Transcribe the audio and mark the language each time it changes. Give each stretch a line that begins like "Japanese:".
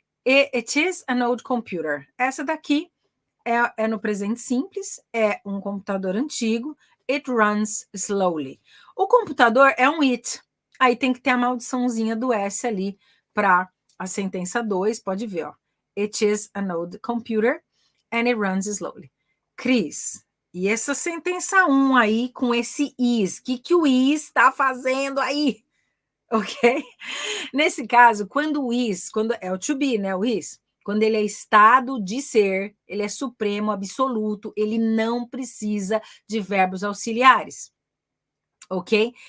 English: It is an old computer.
Portuguese: Essa daqui é no presente simples, é um computador antigo.
English: It runs slowly.
Portuguese: O computador é um it. Aí tem que ter a maldiçãozinha do S ali para a sentença 2. Pode ver, ó.
English: It is an old computer and it runs slowly.
Portuguese: Cris, e essa sentença 1 aí com esse is? O que o is está fazendo aí? Ok? Nesse caso, quando o is, quando é o to be, né? O is, quando ele é estado de ser, ele é supremo, absoluto, ele não precisa de verbos auxiliares. Ok?